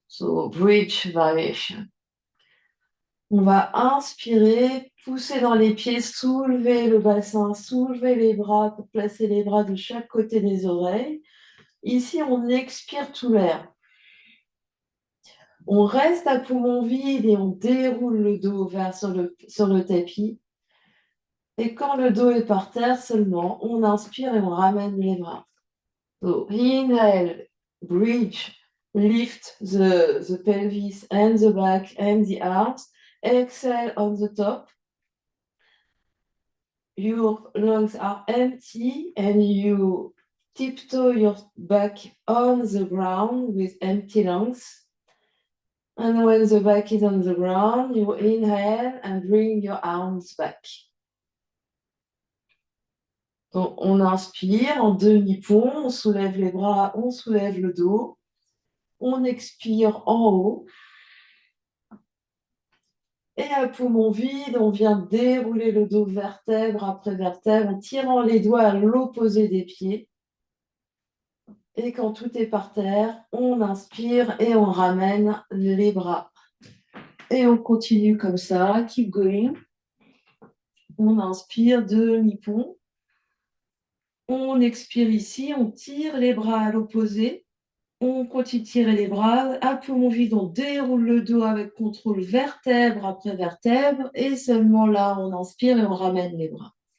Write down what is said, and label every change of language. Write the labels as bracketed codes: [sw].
[en] So, bridge variation. [fr] On va inspirer, pousser dans les pieds, soulever le bassin, soulever les bras pour placer les bras de chaque côté des oreilles. Ici, on expire tout l'air. On reste à poumon vide et on déroule le dos vers sur le tapis. Et quand le dos est par terre seulement, on inspire et on ramène les bras. [en] So, inhale, bridge, lift the pelvis and the back and the arms. Exhale on the top. Your lungs are empty and you tiptoe your back on the ground with empty lungs. And when the back is on the ground, you inhale and bring your arms back. [fr] Donc, on inspire en demi-pont, on soulève les bras, on soulève le dos. On expire en haut. Et à poumon vide, on vient dérouler le dos vertèbre après vertèbre en tirant les doigts à l'opposé des pieds. Et quand tout est par terre, on inspire et on ramène les bras. Et on continue comme ça, [en] keep going. [fr] On inspire, demi-pont. On expire ici, on tire les bras à l'opposé. On continue de tirer les bras. À poumon vide, on déroule le dos avec contrôle vertèbre après vertèbre. Et seulement là, on inspire et on ramène les bras.